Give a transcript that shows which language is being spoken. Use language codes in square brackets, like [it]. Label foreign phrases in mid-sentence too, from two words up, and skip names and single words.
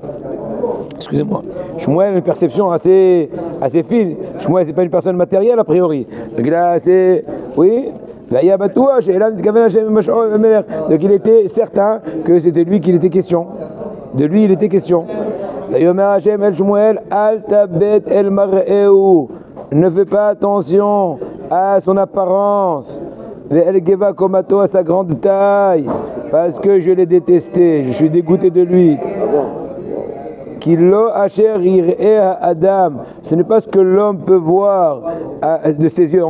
[fr] Excusez-moi. Shmuel a une perception assez fine. Shmuel, c'est pas une personne matérielle a priori. Donc il a assez, oui. Donc il était certain que c'était lui qu'il était question. De lui il était question. [he] יאמר השם אל שמואל, אל תבט אל מראהו. [fr] Ne fais pas attention à son apparence. [he] אל גבה קומתו, [fr] à sa grande taille. Parce que je l'ai détesté, je suis dégoûté de lui. [he] כי לא אשר יראה אדם. [fr] Ce n'est pas ce que l'homme peut voir de ses yeux.